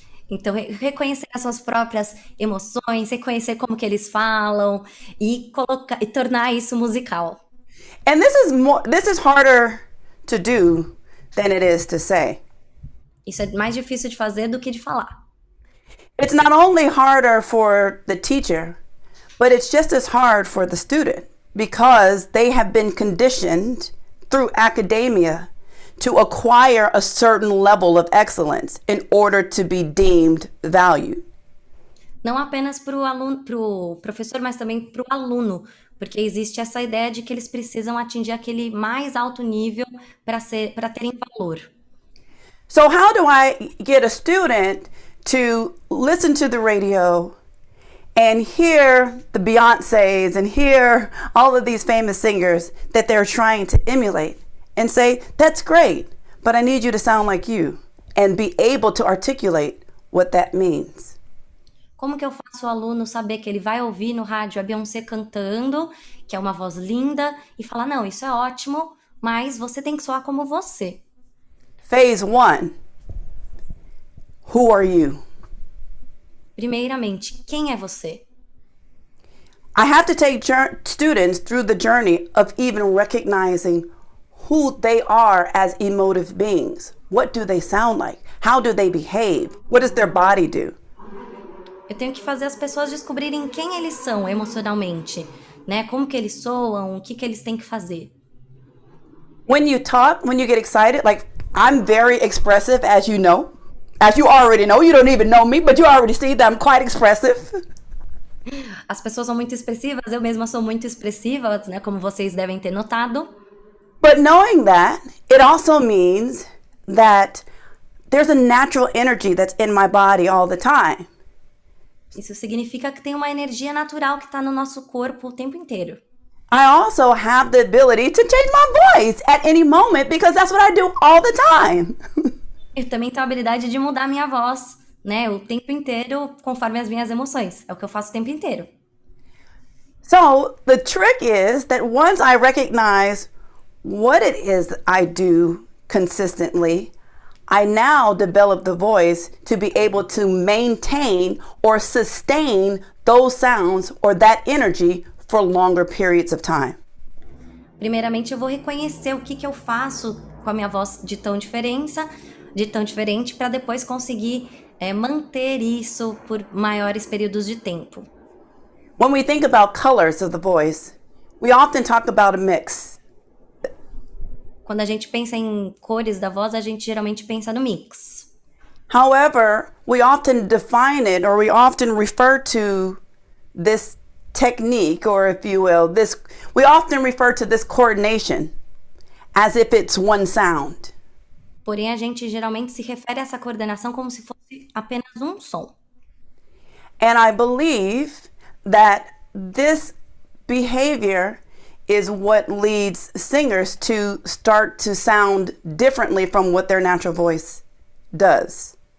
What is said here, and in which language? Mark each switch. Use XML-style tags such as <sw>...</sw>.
<pt>Então, reconhecer as suas próprias emoções, reconhecer como que eles falam e tornar isso musical.</pt> <en>And this is harder to do than it is to say.</en> <pt>Isso é mais difícil de fazer do que de falar.</pt> <en>It's not only harder for the teacher, but it's just as hard for the student because they have been conditioned through academia to acquire a certain level of excellence in order to be deemed valued.</en> <pt>Não apenas para o professor, mas também para o aluno, porque existe essa ideia de que eles precisam atingir aquele mais alto nível para terem valor.</pt> <en>So how do I get a student to listen to the radio and hear the Beyoncés and hear all of these famous singers that they're trying to emulate and say, that's great, but I need you to sound like you, and be able to articulate what that means?</en> <pt>Como que eu faço o aluno saber que ele vai ouvir no rádio a Beyoncé cantando, que é uma voz linda, e falar, não, isso é ótimo, mas você tem que soar como você.</pt> <en>Phase 1. Who are you?</en> <pt>Primeiramente, quem é você?</pt> <en>I have to take students through the journey of even recognizing who they are as emotive beings. What do they sound like? How do they behave? What does their body do?</en> <pt>Eu tenho que fazer as pessoas descobrirem quem eles são emocionalmente, né? Como que eles soam, o que eles têm que fazer.</pt> <en>When you talk, when you get excited, like I'm very expressive, as you know. As you already know, you don't even know me, but you already see that I'm quite expressive.</en> <pt>As pessoas são muito expressivas, eu mesma sou muito expressiva, né, como vocês devem ter notado.</pt> <en>But knowing that, it also means that there's a natural energy that's in my body all the time.</en> <pt>Isso significa que tem uma energia natural que está no nosso corpo o tempo inteiro.</pt> <en>I also have the ability to change my voice at any moment because that's what I do all the time.</en> <pt>Eu também tenho a habilidade de mudar minha voz, né, o tempo inteiro, conforme as minhas emoções. É o que eu faço o tempo inteiro.</pt> <en>So the trick is that once I recognize what it is I do consistently, I now develop the voice to be able to maintain or sustain those sounds or that energy for longer periods of time.</en> <pt>Primeiramente, eu vou reconhecer o que eu faço com a minha voz de tão diferente, para depois conseguir manter isso por maiores períodos de tempo.</pt> <en>When we think about colors of the voice, we often talk about a mix.</en> <pt>Quando a gente pensa em cores da voz, a gente geralmente pensa no mix.</pt> <en>However, we often define it or we often refer to this technique, or if you will, we often refer to this coordination as if it's one sound.</en> <pt>Porém, a gente geralmente se refere a essa coordenação como se fosse apenas um som.</pt> <en>And I believe that this behavior is what leads singers to start to sound differently from what their natural voice does.</en>